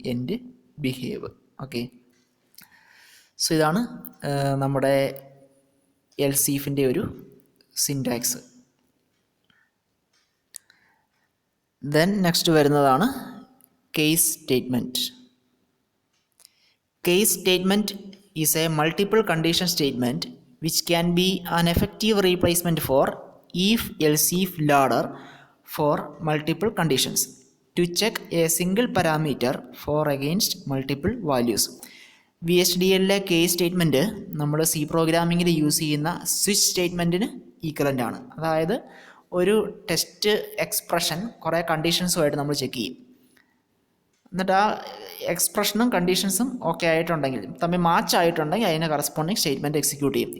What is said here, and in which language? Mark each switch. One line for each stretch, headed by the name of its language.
Malayalam: End behave. Okay, so ഇതാണ് നമ്മുടെ എൽസീഫിൻ്റെ ഒരു സിൻടാക്സ്. ദെൻ നെക്സ്റ്റ് വരുന്നതാണ് case statement.
English: Case statement is a multiple condition statement which can be an effective replacement for if else if ladder for multiple conditions to check a single parameter for against multiple values.
Malayalam: VHDL case statement നമ്മൾ C പ്രോഗ്രാമിങ്ങിൽ use ചെയ്യുന്ന switch സ്റ്റേറ്റ്മെൻറ്റിന് equivalent ആണ്. അതായത് ഒരു test expression കുറേ കണ്ടീഷൻസുമായിട്ട് നമ്മൾ check ചെയ്യും. എന്നിട്ട് ആ എക്സ്പ്രഷനും കണ്ടീഷൻസും ഓക്കെ ആയിട്ടുണ്ടെങ്കിൽ, തമ്മിൽ മാച്ച് ആയിട്ടുണ്ടെങ്കിൽ അതിന് കറസ്പോണ്ടിങ് സ്റ്റേറ്റ്മെൻറ്റ് എക്സിക്യൂട്ട് ചെയ്യും.